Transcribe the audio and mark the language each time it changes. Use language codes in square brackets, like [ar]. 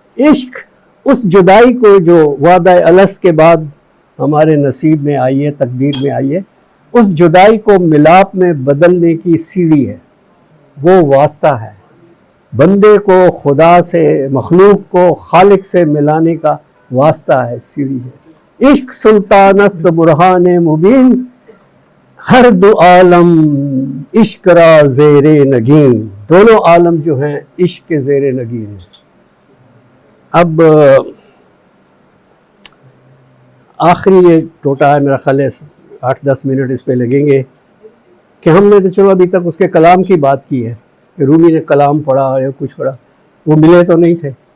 [ur] عشق اس جدائی کو جو وعدہ الست کے بعد ہمارے نصیب میں آئی ہے، تقدیر میں آئی ہے، اس جدائی کو ملاپ میں بدلنے کی سیڑھی ہے. وہ واسطہ ہے بندے کو خدا سے، مخلوق کو خالق سے ملانے کا واسطہ ہے، سیڑھی ہے. [fa] عشق سلطان است برہان مبین، ہر دو عالم عشق را زیر نگین. [ur] دونوں عالم جو ہیں عشق کے زیر نگین ہیں. اب آخری یہ ٹوٹا ہے، میرا خیال ہے 8-10 منٹ اس پہ لگیں گے کہ ہم نے تو چلو ابھی تک اس کے کلام کی بات کی ہے کہ رومی نے کلام پڑھا یا کچھ پڑھا، وہ ملے تو نہیں تھے.